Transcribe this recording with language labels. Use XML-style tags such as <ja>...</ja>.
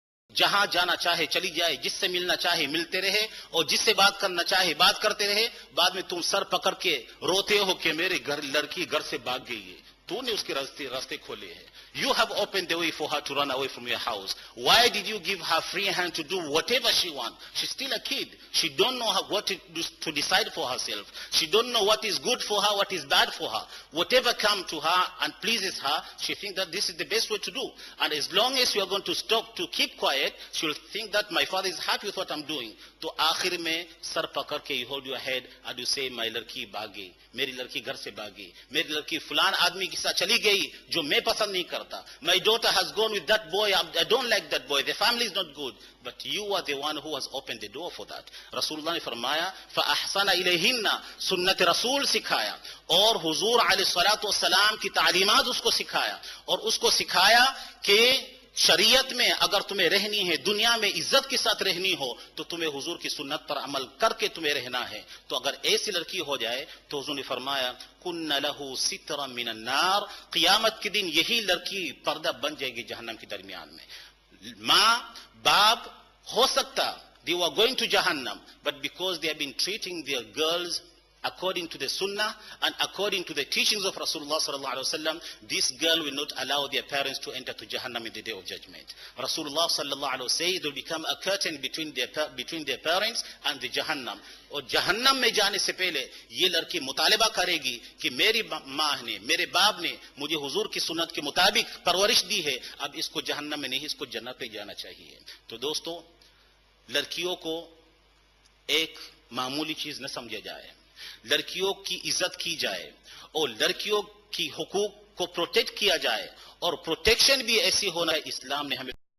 <ur>جہاں جانا چاہے چلی جائے، جس سے ملنا چاہے ملتے رہے اور جس سے بات کرنا چاہے بات کرتے رہے، بعد میں تم سر پکڑ کے روتے ہو کہ میرے لڑکی گھر سے بھاگ گئی ہے، تو نے اس کے راستے کھولے ہیں۔</ur> <en>You have opened the way for her to run away from your house. Why did you give her free hand to do whatever she wants? She's still a kid. She don't know what to decide for herself. She don't know what is good for her, what is bad for her. Whatever comes to her and pleases her, she thinks that this is the best way to do. And as long as you are going to stop to keep quiet, she will think that my father is happy with what I'm doing.</en> <ur>تو آخر میں سر پکڑ کے</ur> <en>you hold your head and you say my</en> <ur>لڑکی بھاگ گئی، میری لڑکی گھر سے بھاگ گئی، میری لڑکی فلان آدمی کے ساتھ چلی گئی جو میں پسند نہیں کرتا،</ur> <en>my daughter has gone with that boy, I don't like that boy, the family is not good, but you are the one who has opened the door for that.</en> <ur>رسول اللہ نے فرمایا</ur> <ar>فَأَحْسَنَ إِلَيْهِنَّ،</ar> <ur>سنت رسول سکھایا اور حضور علیہ الصلوۃ والسلام کی تعلیمات اس کو سکھایا، اور اس کو سکھایا کہ شریعت میں اگر تمہیں رہنی ہے، دنیا میں عزت کے ساتھ رہنی ہو تو تمہیں حضور کی سنت پر عمل کر کے تمہیں رہنا ہے۔ تو اگر ایسی لڑکی ہو جائے تو حضور نے فرمایا</ur> <ar>کن لہ سترا من النار،</ar> <ur>قیامت کے دن یہی لڑکی پردہ بن جائے گی جہنم کے درمیان میں۔ ماں باپ ہو سکتا</ur> <en>they were going to Jahannam, but because they have been treating their girls according to the sunnah and according to the teachings of Rasulullah sallallahu alaihi wasallam, this girl will not allow their parents to enter to Jahannam in the day of judgment. Rasulullah sallallahu alaihi wasallam says there will become a curtain between their parents and the Jahannam.</en> <ur>اور جہنم میں جانے سے پہلے یہ لڑکی مطالبہ کرے گی کہ میری ماں نے، میرے باپ نے مجھے حضور کی سنت کے مطابق پرورش دی ہے، اب اس کو جہنم میں نہیں، اس کو جنت میں جانا چاہیے۔ تو دوستو، لڑکیوں کو ایک معمولی چیز نہ سمجھا جائے، لڑکیوں کی عزت کی جائے اور لڑکیوں کی حقوق کو پروٹیکٹ کیا جائے، اور پروٹیکشن بھی ایسی ہونا ہے اسلام نے ہمیں</ur>